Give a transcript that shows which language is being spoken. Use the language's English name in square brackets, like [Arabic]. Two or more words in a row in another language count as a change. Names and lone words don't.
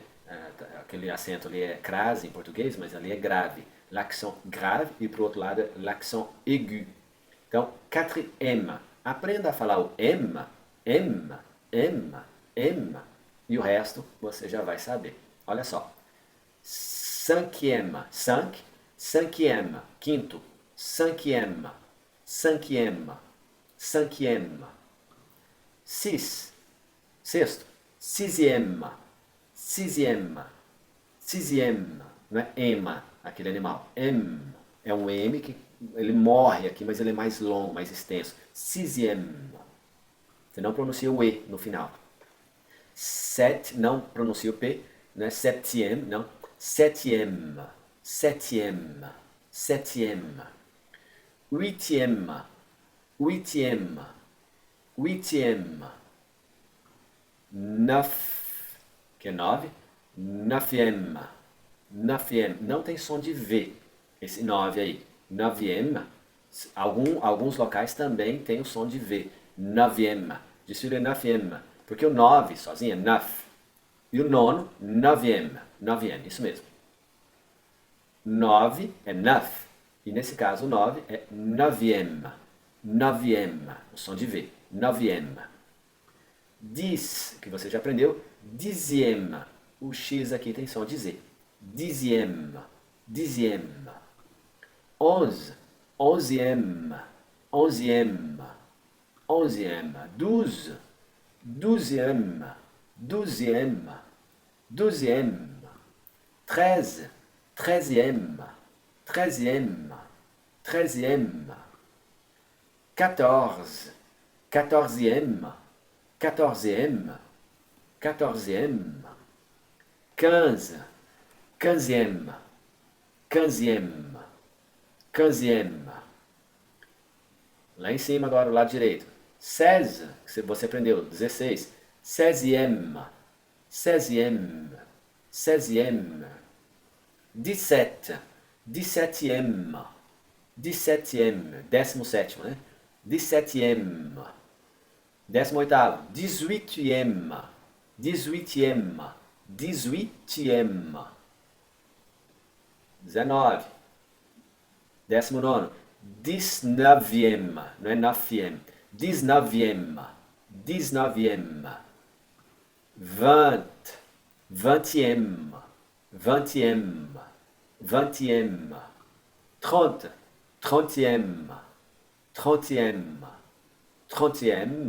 [Portuguese] Aquele acento ali é crase em português, mas ali é grave. [French] L'accent grave [Portuguese] e para o outro lado é [French] l'accent aigu. [Portuguese] Então, quatrième. Aprenda a falar o M, M, M, M. E o resto você já vai saber. Olha só. [French] Cinquième, cinq, cinquième, quinto, cinquième, cinquième, cinquième. Six, sexto, sixième, sixième, sixième. [Portuguese] Não é ema, aquele animal. M é um M que ele morre aqui, mas ele é mais longo, mais extenso. [French] Sixième. [Portuguese] Você não pronuncia o E no final. Sept, não pronuncia o P, não é septième, não. [French] Septième, septième, septième. Huitième, huitième, huitième. [Portuguese] Neuf, que é 9. [French] Neuvième, neuvième. [Portuguese] Não tem som de V, esse 9 aí. Neuvième. Alguns locais também tem o som de V. [French] Neuvième. Je suis le neuvième. [Portuguese] Porque o 9 sozinho é neuf. E o nono, [French] neuvième. Neuvième, [Portuguese] isso mesmo. 9 é neuf. E nesse caso o 9 é neuvième. [French] Neuvième. [Portuguese] O som de V. Neuvième. 10, que você já aprendeu. Dixième. O X aqui tem som de Z. [French] Dixième. Dixième. 11. Onzième. Onzième. Onzième. 12. Douzième. Douzième. Douzième. 13. Treizième. Treizième. Treizième. 14. Quatorzième. Quatorzième. Quatorzième. 15. Quinzième. Quinzième. Quinzième. [Portuguese] Lá em cima agora, o lado direito. 16, que você aprendeu. 16. [French] Seizième. Seizième. Seizième. 17. Dix-septième. Dix-septième. [Portuguese] 17º, né? [French] Dix-septième. 18º. Dix-huitième. Dix-huitième. Dix-huitième. [Portuguese] 19. 19º. [French] Dix-neuvième. [Portuguese] Não é neuvième. Dix-neuvième. [French] Dix-neuvième. 20. Vingtième. Vingtième. Vingtième. 30. Trentième. Trentième. Trentième.